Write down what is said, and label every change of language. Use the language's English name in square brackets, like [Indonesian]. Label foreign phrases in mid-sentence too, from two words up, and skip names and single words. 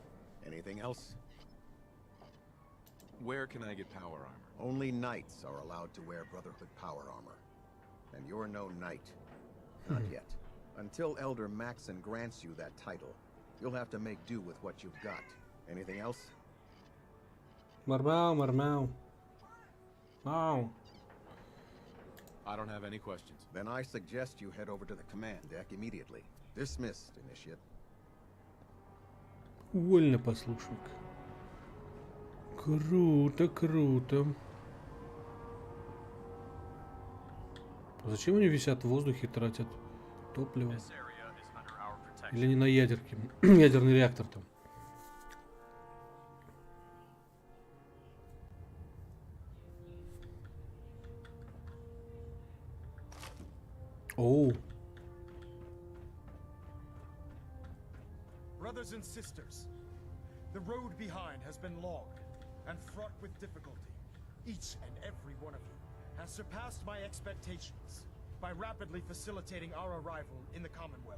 [English] Anything else? Where can I get power armor? Only knights are allowed to wear Brotherhood power armor. And you're no knight. Not yet. Until Elder Maxon grants you that title, you'll have to make do with what you've got. Anything else? Мармау, мармау. Мау. I don't have any questions. Then I suggest you head over to the command deck immediately. Dismissed, Initiate. [Russian] Вольно, послушник. Круто, круто. Зачем они висят в воздухе и тратят топливо? Или не на ядерке? Ядерный реактор там. Оу. [English] Brothers and sisters, the road behind has been long and fraught with difficulty. Each and every one of you has surpassed my expectations by rapidly facilitating our arrival in the Commonwealth.